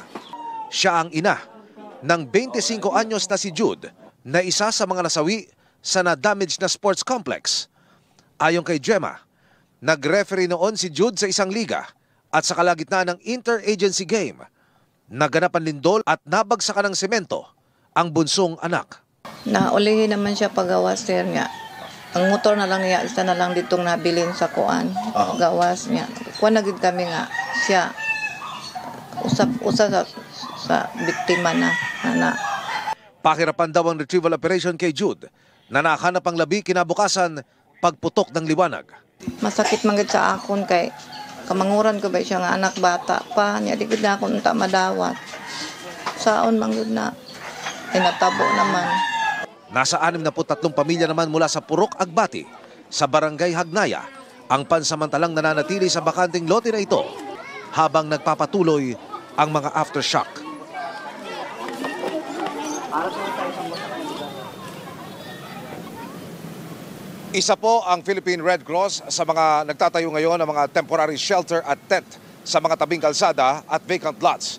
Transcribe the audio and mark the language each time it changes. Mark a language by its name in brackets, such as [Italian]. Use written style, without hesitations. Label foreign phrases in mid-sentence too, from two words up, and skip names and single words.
[Filipino] Siya ang ina ng 25 anyos na si Jude na isa sa mga nasawi sa na-damage na sports complex. Ayon kay Gemma, nag-referee noon si Jude sa isang liga at sa kalagitnaan ng inter-agency game, naganap ang lindol at nabagsakan ng semento ang bunsong anak. [Hiligaynon] Naulihin naman siya pagawas sir nga. Ang motor na lang niya, isa na lang ditong nabilin sa kuan. Gawas niya. Kuan na gid kami nga siya usa sa biktima na. [Filipino] Pakirapan daw ang retrieval operation kay Jude na nakahanap ang labi kinabukasan pagputok ng liwanag. [Hiligaynon] Masakit man gid sa akon kay kamanguran ko ba siya nga anak bata pa niya di gid na ako unta madawat. Saon man gid na natabo naman. [Filipino] Nasa 63 pamilya naman mula sa Purok, Agbati, sa Barangay Hagnaya, ang pansamantalang nananatili sa bakanting lote na ito habang nagpapatuloy ang mga aftershock. Isa po ang Philippine Red Cross sa mga nagtatayo ngayon ng mga [English] temporary shelter [Filipino] at tent sa mga tabing kalsada at [English] vacant lots.